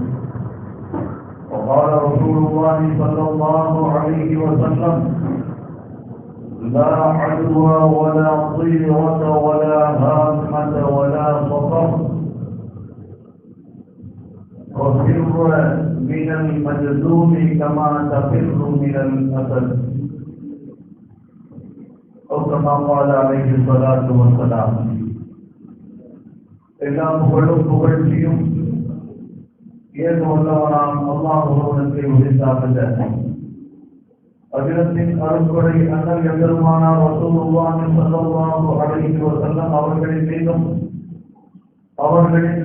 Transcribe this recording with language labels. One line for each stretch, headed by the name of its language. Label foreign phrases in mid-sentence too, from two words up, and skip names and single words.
Arabic: وقال رسول الله صلى الله عليه وسلم: لا عدوى ولا طيرة ولا هامة ولا سفر وفر من المجذوم كما تفر من الأسد. أو كما قال عليه الصلاة والسلام.
Tamil: எல்லாம் புகழும் புகழ்ச்சியும் ஏது வல்லவனாம் அல்லாஹ் ஒருவனுக்கு உரித்தாகல. அகிலத்தின் அருட்கொடை அண்ணல் எம்பெருமானார்
Arabic: رسول الله صلى الله عليه وسلم
Tamil: அவர்களின் மீதும் அவர்களின்